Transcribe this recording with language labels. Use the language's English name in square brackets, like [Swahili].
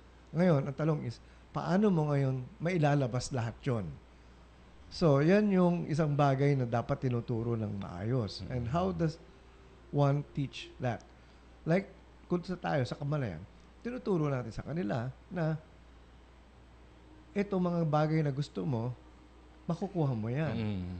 [Filipino] Ngayon, ang talong is, paano mo ngayon mailalabas lahat yon? So, yan yung isang bagay na dapat tinuturo ng maayos. [English] And how does one teach that? [Filipino] Like, kung tayo sa Kamalayan, tinuturo natin sa kanila na ito mga bagay na gusto mo, makukuha mo yan.